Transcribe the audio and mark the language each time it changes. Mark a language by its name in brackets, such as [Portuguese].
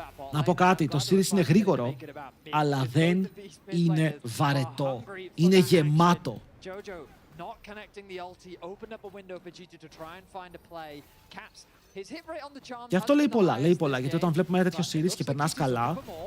[Greek] Να πω κάτι, το series είναι γρήγορο, αλλά δεν είναι βαρετό. Είναι γεμάτο. [English] Not connecting the ulti, opened up a window for G2 to try and find a play. Caps his hit rate on the charm. [Greek] Γι' αυτό λέει πολλά, γιατί όταν βλέπουμε ένα τέτοιο series και περνάς καλά.